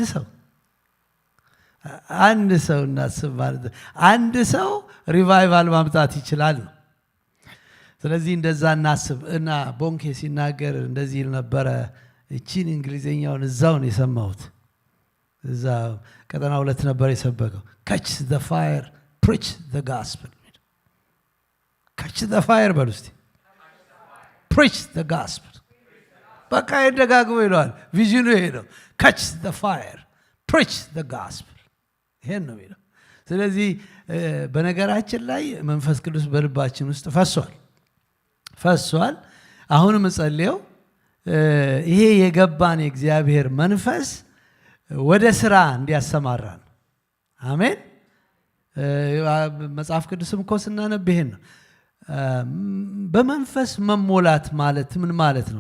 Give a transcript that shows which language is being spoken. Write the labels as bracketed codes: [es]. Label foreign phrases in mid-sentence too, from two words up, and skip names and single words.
[am] አንድ ሰው እናስብ ማለት አንድ ሰው ሪቫይቫል ማምጣት ይችላል ነው። ስለዚህ እንደዛ እናስብ እና ቦንኬ ሲናገር እንደዚህ ነበረ። እቺን እንግሊዘኛውን እዛው ነው የሰማሁት። እዛ ቀጠና 2 ነበር የሰበከው። [en] catch the fire preach the gospel። catch the fire [am] በሉ እስቲ [en] preach the gospel። [am] በቃ ይደጋግሞ ይለዋል። ቪዥኑ ይሄ ነው። [en] catch the fire preach the gospel። [am] ይሄን ነው የሚለው። ስለዚህ በነገራችን ላይ መንፈስ ቅዱስ በልባችን ውስጥ ፈሷል። አሁንም ጸልየው ይሄ የገባን የእግዚአብሔር መንፈስ ወደ ስራ እንዲያሰማራን። አሜን። መጽሐፍ ቅዱስም እኮ ስናነብ ይሄን ነው። በመንፈስ መሞላት ማለት ምን ማለት ነው?